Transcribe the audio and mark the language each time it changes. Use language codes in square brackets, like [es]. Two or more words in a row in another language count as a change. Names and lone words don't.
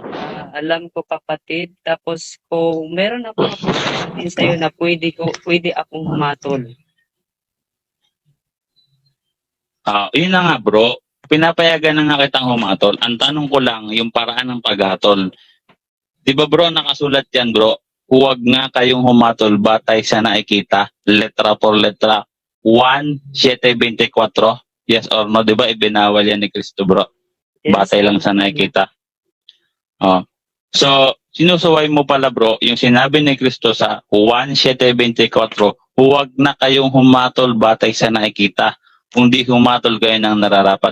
[tl] Alam ko kapatid, tapos kung meron ako sabihin sa'yo na pwede akong humatol. Yun na nga bro, pinapayagan na nga kitang humatol. Ang tanong ko lang, yung paraan ng paghatol. Di ba bro, nakasulat yan bro, huwag nga kayong humatol batay sa nakikita, [es] letra por letra, 1:7:24. [en] Yes or no? [tl] Di ba ibinawal yan ni Kristo bro? Yes, Batay lang sa nakikita. So sinusuway mo pala bro, yung sinabi ni Kristo sa Juan 7:24, huwag na kayong humatol batay sa nakikita, kundi humatol kayo ng nararapat.